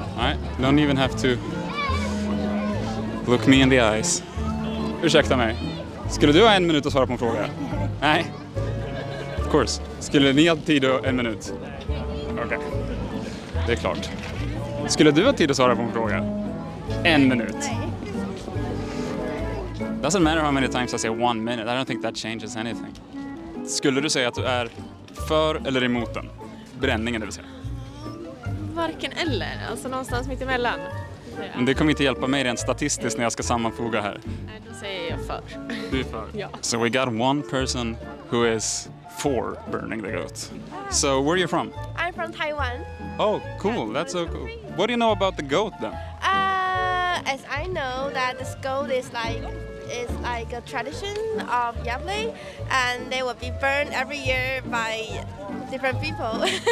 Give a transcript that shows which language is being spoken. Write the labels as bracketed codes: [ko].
[en] Nej, don't even have to look me in the eyes. [sv] Ursäkta mig. Skulle du ha 1 minut att svara på en fråga? Nej. [en] Of course. [sv] Skulle ni ha tid och 1 minut? Okej. Det är klart. Skulle du ha tid att svara på en fråga? 1 minut. [en] Doesn't matter how many times I say 1 minute. I don't think that changes anything. [sv] Skulle du säga att du är för eller emot den? Bränningen, det vill säga. Varken eller, alltså någonstans mitt emellan. Men det kommer inte hjälpa mig rent statistiskt när jag ska sammanfoga här. Nej, då säger jag för. Du är för? Ja. [en] So we got one person who is for burning the goat. So where are you from? I'm from Taiwan. Oh, cool. That's so cool. What do you know about the goat then? As I know that this goat is like a tradition of Gävle, and they will be burned every year by different people.